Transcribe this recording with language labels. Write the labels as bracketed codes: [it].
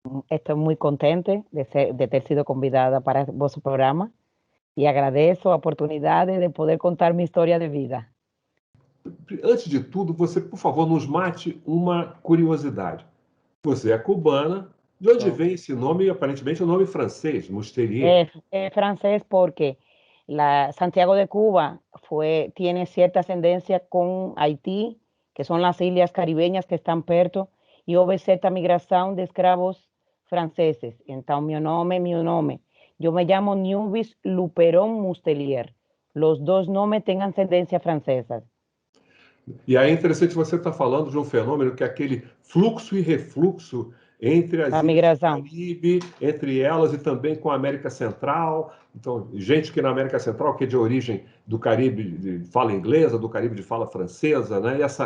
[pt] Estou muito contente de ter sido convidada para o vosso programa e agradeço a oportunidade de poder contar minha história de vida. Antes de tudo, você, por favor, nos mate uma curiosidade. Você é cubana, de onde vem esse nome, aparentemente, o nome francês, Mustelier? [es] É francés porque Santiago de Cuba tiene cierta ascendencia con Haití, que son las islas caribeñas que están perto, y hubo cierta migración de escravos franceses. Entonces, mi nombre, yo me llamo Nilbis Luperon Mustelier. Los dos nombres tienen ascendencia francesa. [pt] E aí é interessante você estar falando de um fenômeno que é aquele fluxo e refluxo entre as ilhas do Caribe, entre elas e também com a América Central. Então, gente que na América Central, que é de origem do Caribe de fala inglesa, do Caribe de fala francesa, né?